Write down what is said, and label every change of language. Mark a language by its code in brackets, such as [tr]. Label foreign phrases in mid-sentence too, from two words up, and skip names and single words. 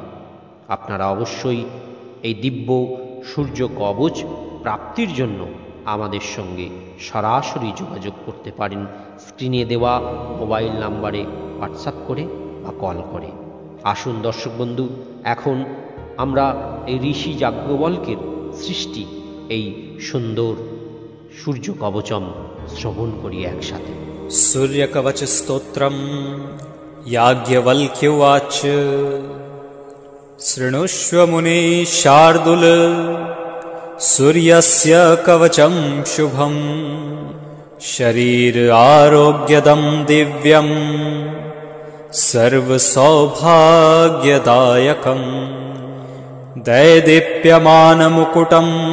[bn] আপনারা অবশ্যই এই দিব্য সূর্য কবচ প্রাপ্তির জন্য আমাদের সঙ্গে সরাসরি যোগাযোগ করতে পারেন স্ক্রিনে দেওয়া মোবাইল নাম্বারে হোয়াটসঅ্যাপ করে বা কল করে। আসুন দর্শক বন্ধু, এখন আমরা এই ঋষি যাজ্ঞবল্কের সৃষ্টি এই সুন্দর সূর্য কবচম শ্রবণ করি একসাথে। [sa] सूर्य कवच स्तोत्रम याज्ञवल्क्य उवाच शृणुष्व मुने शार्दूल सूर्यस्य कवचं शुभं शरीर आरोग्यदं दिव्यं सर्वसौभाग्यदायकं दैदीप्यमानमुकुटम्